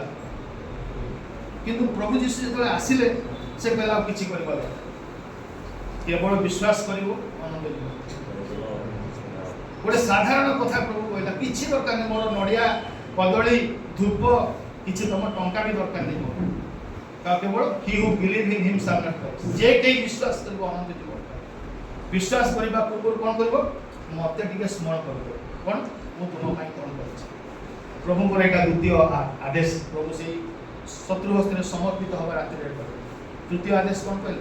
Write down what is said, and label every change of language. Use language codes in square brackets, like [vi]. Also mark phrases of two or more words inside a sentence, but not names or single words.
[or] କିନ୍ତୁ ପ୍ରଭୁ ଯୀଶୁ ଯେତେବେଳେ ଆସିଲେ, ସେ କହିଲେ ଆଉ କିଛି କରିବା ଦରକାର, କେବଳ ବିଶ୍ୱାସ କରିବ, ଆନନ୍ଦ ଯିବ। ଗୋଟେ ସାଧାରଣ କଥା ପ୍ରଭୁ କହିଲା, କିଛି ଦରକାର ନାହିଁ ମୋର ନଡ଼ିଆ, କଦଳୀ, ଧୂପ, କିଛି ତମ ଟଙ୍କା ବି ଦରକାର ନାହିଁ ମୋର। [en] କେବଳ he who believe in him shall not perish, [or] ଯେ କେହି ବିଶ୍ୱାସ କରିବ ଅନନ୍ତ ଜୀବନ ପାଇବ। ବିଶ୍ୱାସ କରିବା ପୂର୍ବରୁ କ'ଣ କରିବ? ମୋତେ ଟିକେ ସ୍ମରଣ କରିବ, କ'ଣ ମୁଁ ତୁମ ପାଇଁ କ'ଣ କରିଛି। ପ୍ରଭୁଙ୍କର ଏଇଟା ଦ୍ୱିତୀୟ ଆଦେଶ। ପ୍ରଭୁ ସେଇ ଶତ୍ରୁ ହସ୍ତରେ ସମର୍ପିତ ହେବା ରାତିରେ କଲେ। ତୃତୀୟ ଆଦେଶ କ'ଣ କହିଲେ?